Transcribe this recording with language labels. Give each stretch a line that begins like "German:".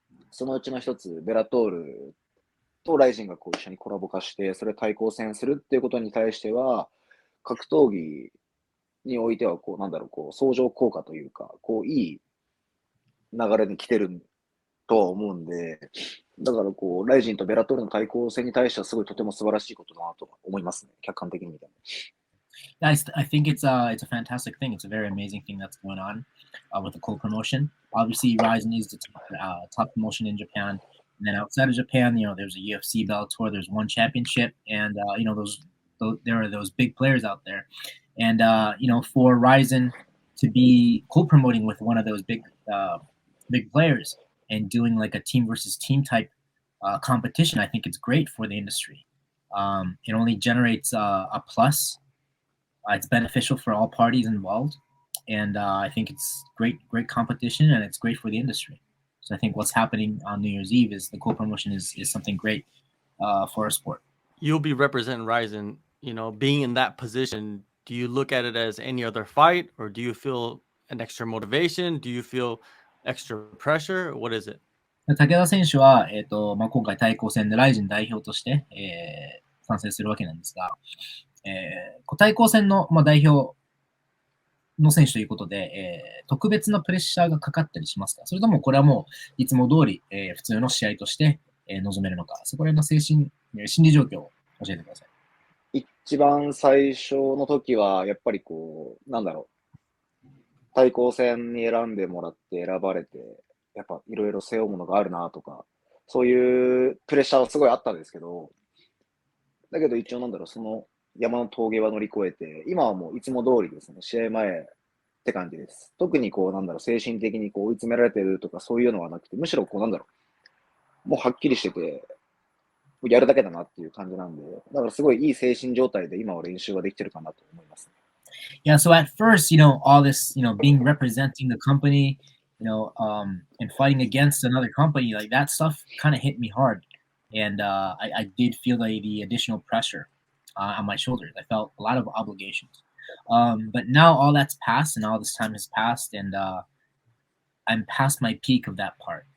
Japanese: そのうちの一つ、ベラトールとライジンがこう一緒にコラボ化して、それ対抗戦するっていうことに対しては、格闘技においては、こう、なんだろう、こう、相乗効果というか、こう、いい流れに来てるとは思うんで、だからこう、ライジンとベラトールの対抗戦に対してはすごいとても素晴らしいことだなと思いますね。客観的に見ても。
English: I think it's a fantastic thing. It's a very amazing thing that's going on with the co-promotion. Obviously, Rizin is the top promotion in Japan. And then outside of Japan, there's a UFC Bellator, there's one championship, and there are those big players out there. And for Rizin to be co-promoting with one of those big players and doing like a team versus team type competition, I think it's great for the industry. It only generates a plus. It's beneficial for all parties involved, and I think it's great competition, and it's great for the industry. So I think what's happening on New Year's Eve is the co-promotion is something great for our sport. You'll be representing Rizin, being in that position. Do you look at it as any other fight, or do you feel an extra motivation? Do you feel extra pressure? What is it?
Japanese: 武田選手は、今回対抗戦でライジン代表として、参戦するわけなんですが、対抗戦の、代表の選手ということで、特別なプレッシャーがかかったりしますか？それともこれはもういつも通り、普通の試合として、臨めるのか、そこら辺の心理状況を教えてください。一番最初の時は、やっぱりこう、なんだろう、対抗戦に選んでもらって選ばれて、やっぱいろいろ背負うものがあるなとか、そういうプレッシャーはすごいあったんですけど、だけど一応なんだろう、その山の峠は乗り越えて、今はもういつも通りですね、試合前って感じです。特にこうなんだろう、精神的にこう追い詰められてるとかそういうのはなくて、むしろこうなんだろう、もうはっきりしてて、やるだけだなっていう感じなんで、だからすごいいい精神状態で今は練習はできてるかなと思います。
English: Yeah, so at first, all this, being representing the company, and fighting against another company, like that stuff kind of hit me hard. And I did feel the additional pressure on my shoulders. I felt a lot of obligations. But now all that's passed and all this time has passed, and I'm past my peak of that part.